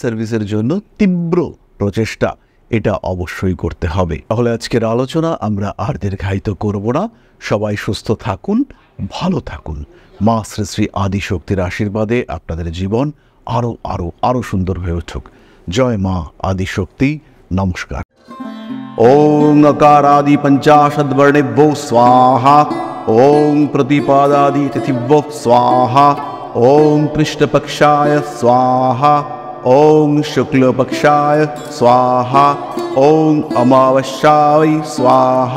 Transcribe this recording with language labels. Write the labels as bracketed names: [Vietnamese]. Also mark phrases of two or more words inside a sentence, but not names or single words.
[English] government services [Bangla] জন্য তীব্র প্রচেষ্টা, এটা অবশ্যই করতে হবে। তাহলে আজকের আলোচনা আমরা আর দীর্ঘায়িত করব না। সবাই সুস্থ থাকুন, ভালো থাকুন। মা শ্রী শ্রী আদিশক্তির আশীর্বাদে আপনাদের জীবন আরও আরও আরও সুন্দর হয়ে উঠুক। জয় মা আদিশক্তি। নমস্কার। [Sanskrit] ओम अकारादि पंचाशद्वर्णेभ्यो स्वाहा। ओम प्रतिपादादि तिथिभ्यो स्वाहा। ओम पृष्ठपक्षाय स्वाहा। ओम शुक्लपक्षाय स्वाहा। ओम अमावस्याय स्वाहा।